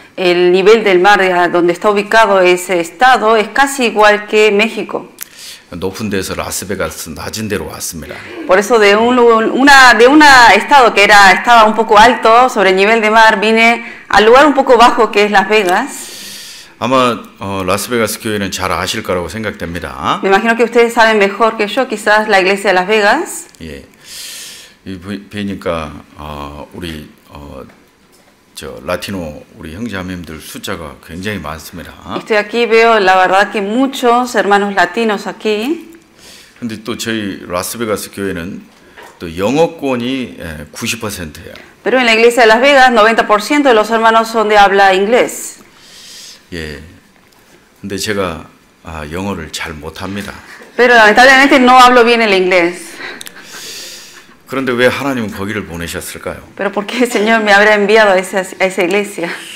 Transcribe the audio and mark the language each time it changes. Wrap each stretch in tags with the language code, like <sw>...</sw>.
<es>El nivel del mar donde está ubicado ese estado es casi igual que México.</es> <ko>높은 데서 라스베가스 낮은 데로 왔습니다.</ko> <es>Por eso de un estado que estaba un poco alto sobre el nivel de mar vine al lugar un poco bajo que es Las Vegas.</es> <ko>아마 라스베가스 교회는 잘 아실 거라고 생각됩니다.</ko> <es>Me imagino que ustedes saben mejor que yo, quizás la iglesia de Las Vegas.</es> <ko>예, 뵈니까 우리 저 라티노 우리 형제자매님들 숫자가 굉장히 많습니다.</ko> <es>Estoy aquí, veo la verdad que muchos hermanos latinos aquí.</es> <ko>근데 또 저희 라스베가스 교회는 또 영어권이 90%예요.</ko> <es>Pero en la iglesia de Las Vegas 90% de los hermanos son de habla inglés.</es> <ko>예. 근데 제가 영어를 잘 못합니다.</ko> <es>Pero lamentablemente no hablo bien el inglés.</es> <ko>그런데 왜 하나님은 거기를 보내셨을까요?</ko> <es>Pero ¿por qué el Señor me habrá enviado a esa iglesia?</es>